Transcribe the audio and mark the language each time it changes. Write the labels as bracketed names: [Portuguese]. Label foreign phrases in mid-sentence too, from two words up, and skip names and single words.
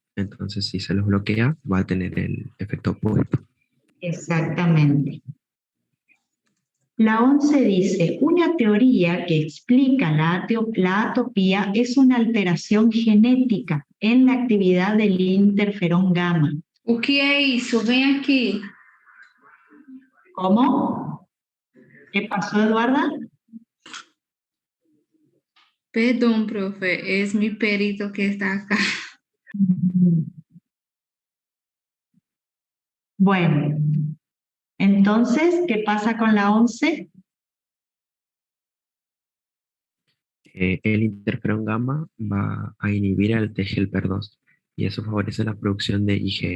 [Spanish] Entonces, si se los bloquea, va a tener el efecto opuesto. Exactamente. La 11 dice, una teoría que explica la atopía es una alteración genética en la actividad del interferón gamma. [Portuguese] O que é isso? Vem aqui. [Spanish] ¿Cómo? ¿Qué pasó, Eduarda? [Portuguese] Perdão, profe, é [Spanish] mi perito que está acá. Bueno, entonces, ¿qué pasa con la 11? El interferón gamma va a inhibir al TGLP2 y eso favorece la producción de IgE.